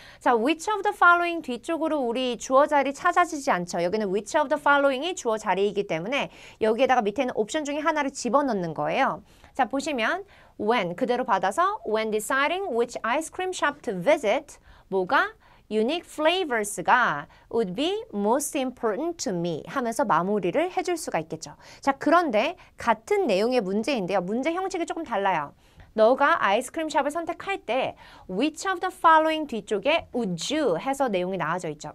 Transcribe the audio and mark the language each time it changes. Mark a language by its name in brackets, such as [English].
[Korean] 자, [English] which of the following [Korean] 뒤쪽으로 우리 주어 자리 찾아지지 않죠. 여기는 which of the following이 주어 자리이기 때문에 여기에다가 밑에 있는 옵션 중에 하나를 집어넣는 거예요. [English] 자, 보시면 when 그대로 받아서 when deciding which ice cream shop to visit 뭐가 unique flavors가 would be most important to me [Korean] 하면서 마무리를 해줄 수가 있겠죠. 자, 그런데 같은 내용의 문제인데요. 문제 형식이 조금 달라요. 너가 아이스크림 샵을 선택할 때 [English] which of the following [Korean] 뒤쪽에 [English] would you [Korean] 해서 내용이 나와져 있죠.